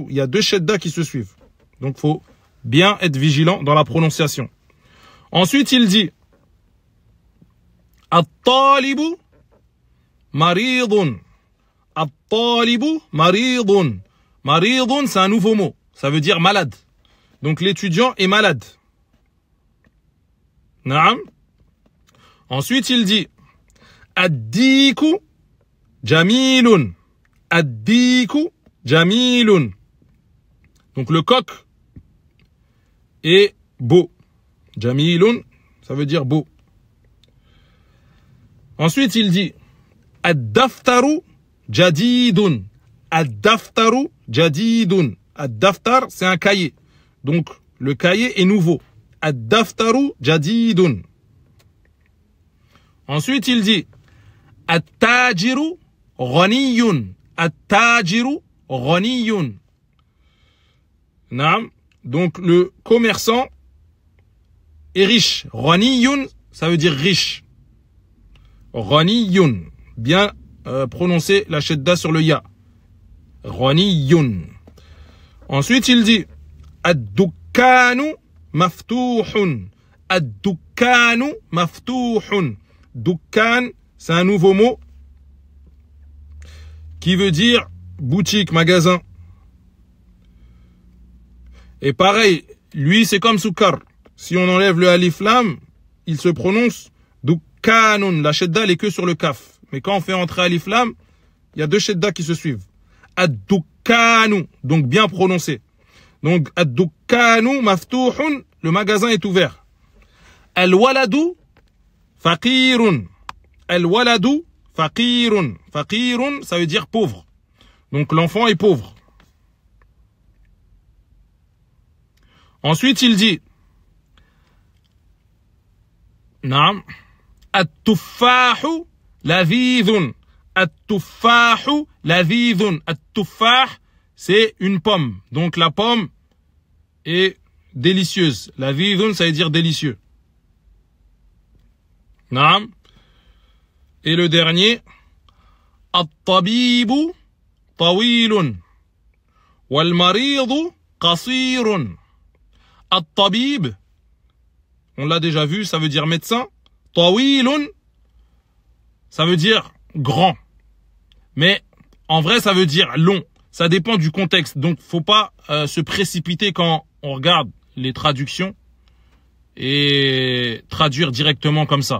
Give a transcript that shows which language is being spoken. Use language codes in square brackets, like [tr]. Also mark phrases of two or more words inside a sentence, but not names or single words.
[fr] Il y a deux shedda qui se suivent. Donc, il faut bien être vigilant dans la prononciation. Ensuite, il dit [ar] الطالب مريض. الطالب مريض. [fr] Maridun, c'est un nouveau mot. Ça veut dire malade. Donc l'étudiant est malade. Naam. Ensuite, il dit [ar] الديك جميل. الديك جميل. [fr] Donc le coq est beau. Jamilun, ça veut dire beau. Ensuite, il dit [ar] الدفتر جديد. الدفتر جديد. الدفتر, [fr] c'est un cahier. Donc, le cahier est nouveau. [ar] الدفتر جديد. [fr] Ensuite, il dit [ar] التاجر غني. التاجر غني. [fr] Naam. Donc, le commerçant est riche. Ghaniyun, ça veut dire riche. Ghaniyun. Bien prononcer la shedda sur le ya. Ghaniyun. Ensuite, il dit [ar] الدكان مفتوح. الدكان مفتوح. [fr] Dukkan, c'est un nouveau mot qui veut dire boutique, magasin. Et pareil, lui, c'est comme sukkar. Si on enlève le [ar] ألف لام, [fr] il se prononce dukkanun. La shedda, elle est que sur le kaf. Mais quand on fait entrer [ar] ألف لام, [fr] il y a deux shedda qui se suivent. Ad-dukkanu, donc bien prononcé. Donc, [ar] الدكان مفتوح, [fr] le magasin est ouvert. [ar] الولد فقير. الولد فقير. [fr] Faqirun, ça veut dire pauvre. Donc, l'enfant est pauvre. Ensuite, il dit Naam. [ar] التفاح لذيذ. التفاح لذيذ. التفاح, [fr] c'est une pomme. Donc la pomme est délicieuse. Ladhidhun, ça veut dire délicieux. Naam. Et le dernier, [ar] الطبيب طويل. والمريض قصير. [fr] At-tabib, on l'a déjà vu, ça veut dire médecin. Tawilun, ça veut dire grand. Mais en vrai, ça veut dire long. Ça dépend du contexte. Donc, faut pas se précipiter quand on regarde les traductions et traduire directement comme ça.